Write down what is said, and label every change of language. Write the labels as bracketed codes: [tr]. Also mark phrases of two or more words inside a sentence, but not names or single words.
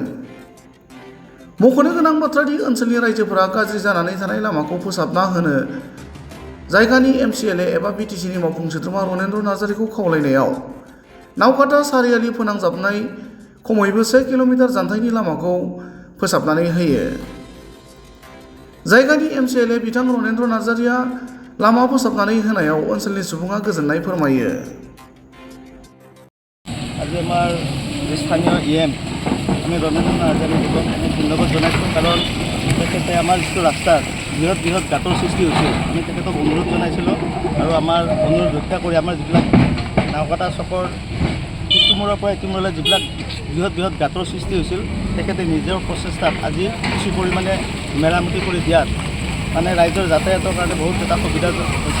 [brx] मख'नो गोनां बाथ्रादि ओनसोलनि रायजोफोरा गाज्रि जानानै थानाय लामाखौ फोसाबना होनो जायगानि एमसिएलए एबा बिटिसिनि मावफुं सोद्रोमा रनेन्द्र नार्जारिखौ खावलायनायाव नावकाटा सारियालि फोनांजाबनाय खमैबो 1 किल'मिटार जानथाइनि लामाखौ फोसाबनानै होयो। जायगानि एमसिएलए बिथां रनेन्द्र नार्जारिया लामा फोसाबनानै होनायाव ओनसोलनि सुबुङा गोजोननाय फोरमायो। [as] আজি আমাৰ স্থানীয় ইএম আমি ৰমেন্দ্ৰ নাৰ্জাৰীক ধন্যবাদ জনাইছোঁ, কাৰণ তেখেতে আমাৰ যিটো ৰাস্তাত বৃহৎ বৃহৎ গাঁতৰ সৃষ্টি হৈছিল, আমি তেখেতক অনুৰোধ জনাইছিলোঁ আৰু আমাৰ অনুৰোধ ৰক্ষা কৰি আমাৰ যিবিলাক নাওকাটা চকৰ ইটোমূৰৰ পৰা ইটোমূৰলৈ যিবিলাক বৃহৎ বৃহৎ গাঁতৰ সৃষ্টি হৈছিল, তেখেতে নিজৰ প্ৰচেষ্টাত আজি কিছু পৰিমাণে মেৰামতি কৰি দিয়াত মানে ৰাইজৰ যাতায়াতৰ কাৰণে বহুত এটা সুবিধা হৈছে।